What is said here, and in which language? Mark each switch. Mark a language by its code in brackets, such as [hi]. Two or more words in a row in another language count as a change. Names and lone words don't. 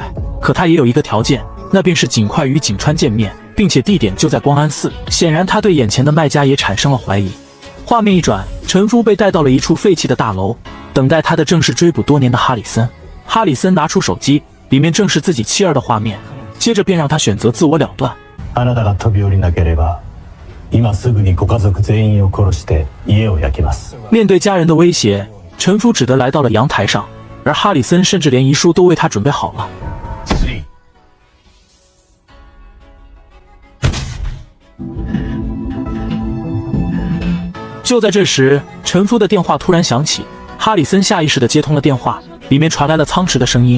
[zh] 可他也有一个条件，那便是尽快与井川见面，并且地点就在光安寺。显然他对眼前的卖家也产生了怀疑。画面一转，陈夫被带到了一处废弃的大楼，等待他的正是追捕多年的哈里森。哈里森拿出手机，里面正是自己妻儿的画面，接着便让他选择自我了断。 [ja] あなたが飛び降りなければ、今すぐにご家族全員を殺して家を焼きます。 [zh] 面对家人的威胁，陈夫只得来到了阳台上，而哈里森甚至连遗书都为他准备好了。就在这时，陈夫的电话突然响起，哈里森下意识地接通了电话，里面传来了苍池的声音。